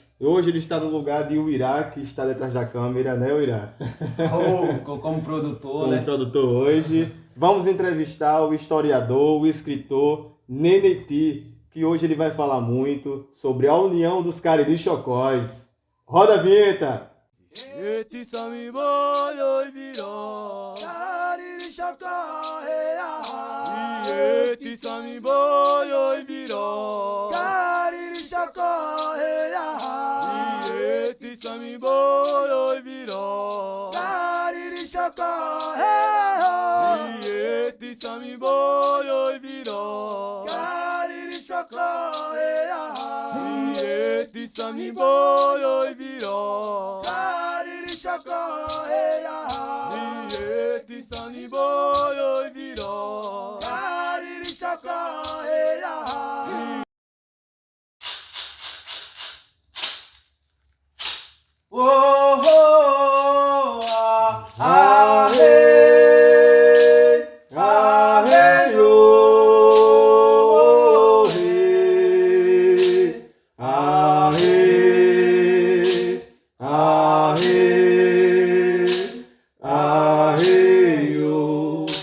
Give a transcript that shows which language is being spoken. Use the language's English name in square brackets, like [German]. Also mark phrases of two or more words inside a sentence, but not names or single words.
[Portuguese] Hoje ele está no lugar de Uirá, que está detrás da câmera, né, Uirá? Como produtor, Como né? produtor hoje. Vamos entrevistar o historiador, o escritor Neneti, que hoje ele vai falar muito sobre a união dos Cariri Chocós. Roda a vinheta! [Karirí-Xocó] Eti sami boyo viro Kariri shaka heya Eti sami boyo viro Kariri shaka heya Eti sami boyo viro Kariri shaka heya Eti sami boyo viro Kariri shaka heya Eti sami boyo viro Shaka heya, eti sani boyo viro. Kariri shaka heya. Oh, oh, ah, hey, oh, hey, hey, oh.